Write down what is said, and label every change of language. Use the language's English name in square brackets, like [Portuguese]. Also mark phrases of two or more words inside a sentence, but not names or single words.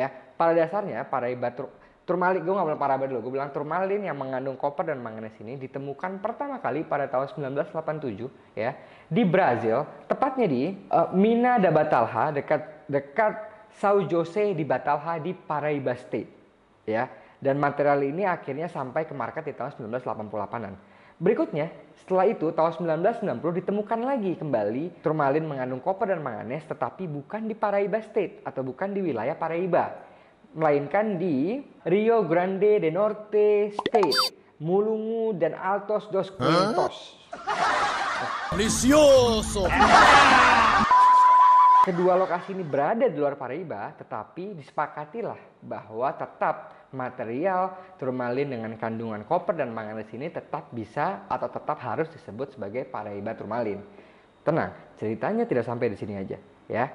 [Indonesian] Pada dasarnya Paraiba turmalin, gue nggak bilang Paraiba dulu, gue bilang turmalin yang mengandung koper dan manganes ini ditemukan pertama kali pada tahun 1987 ya di Brazil, tepatnya di Mina da Batalha, dekat São José di Batalha di Paraiba State ya. Dan material ini akhirnya sampai ke market di tahun 1988-an. Berikutnya, setelah itu tahun 1990 ditemukan lagi kembali turmalin mengandung koper dan manganes, tetapi bukan di Paraiba State atau bukan di wilayah Paraiba, melainkan di Rio Grande do Norte State, Mulungu dan Altos dos Quintos. [Portuguese] Delicioso. [Indonesian] Kedua lokasi ini berada di luar Paraiba, tetapi disepakatilah bahwa tetap material turmalin dengan kandungan koper dan manganes ini tetap bisa atau tetap harus disebut sebagai Paraiba turmalin. Tenang, ceritanya tidak sampai di sini aja ya.